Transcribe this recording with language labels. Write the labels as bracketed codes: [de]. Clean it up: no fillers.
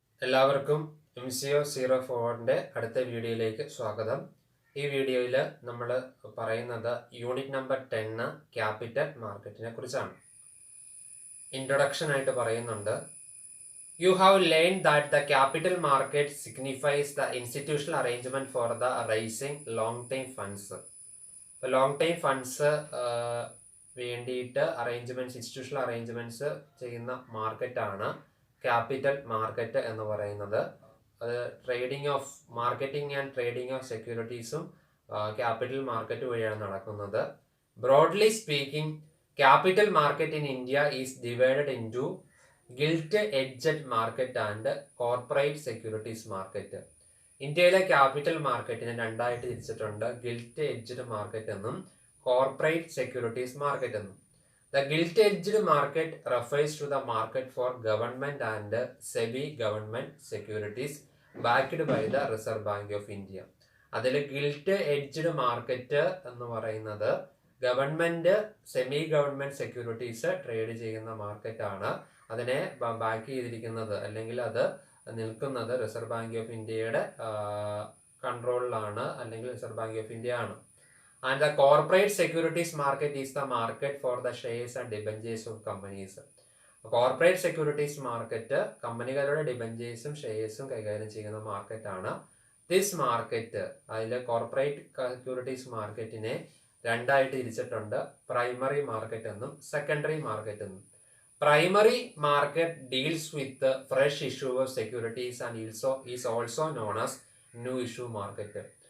[ml] എല്ലാവർക്കും MCO04ന്റെ അടുത്ത വീഡിയോയിലേക്ക് സ്വാഗതം. ഈ വീഡിയോയിൽ നമ്മൾ പറയുന്നത് യൂണിറ്റ് നമ്പർ 10 ക്യാപിറ്റൽ മാർക്കറ്റിനെ കുറിച്ചാണ്. ഇൻട്രൊഡക്ഷൻ ആയിട്ട് പറയുന്നുണ്ട്. [en] You have learned that the capital market signifies the institutional arrangement for the raising long-term funds. [ml] long-term funds വേണ്ടിയിട്ട് ഇൻസ്റ്റിറ്റ്യൂഷണൽ അറേഞ്ച്മെന്റ്സ് ചെയ്യുന്ന മാർക്കറ്റാണ് ക്യാപിറ്റൽ മാർക്കറ്റ് എന്ന് പറയുന്നത്. അത് marketing and trading of സെക്യൂരിറ്റീസും capital market വഴിയാണ് നടക്കുന്നത്. [en] Broadly speaking, capital market in India is divided into gilt edged market and corporate securities market. [ml] ഇന്ത്യയിലെ capital മാർക്കറ്റിനെ രണ്ടായിട്ട് തിരിച്ചിട്ടുണ്ട്. ഗിൽറ്റ് എഡ്ജഡ് മാർക്കറ്റ് എന്നും കോർപ്പറേറ്റ് സെക്യൂരിറ്റീസ് മാർക്കറ്റ് എന്നും. [en] The gilt-edged market refers to the market for government and semi-government securities backed by the Reserve Bank of India. [ml] അതിൽ guilt edged market എന്ന് പറയുന്നത് government semi government securities trade ചെയ്യുന്ന മാർക്കറ്റാണ്. അതിനെ back ചെയ്തിരിക്കുന്നത് അല്ലെങ്കിൽ അത് നിൽക്കുന്നത് റിസർവ് ബാങ്ക് ഓഫ് ഇന്ത്യയുടെ കൺട്രോളിലാണ്, അല്ലെങ്കിൽ റിസർവ് ബാങ്ക് ഓഫ് ഇന്ത്യ ആണ്. [en] And the corporate securities market is the market for the shares and debentures of companies. [ml] Corporate securities market കമ്പനികളുടെ ഡിബഞ്ചേഴ്സും ഷെയർസും കൈകാര്യം ചെയ്യുന്ന മാർക്കറ്റാണ്. ദിസ് മാർക്കറ്റ്, അതിൽ കോർപ്പറേറ്റ് സെക്യൂരിറ്റീസ് മാർക്കറ്റിനെ രണ്ടായിട്ട് തിരിച്ചിട്ടുണ്ട്. പ്രൈമറി മാർക്കറ്റ് എന്നും സെക്കൻഡറി മാർക്കറ്റ് എന്നും. [en] Primary market deals with fresh issue of securities and is also known as new issue market.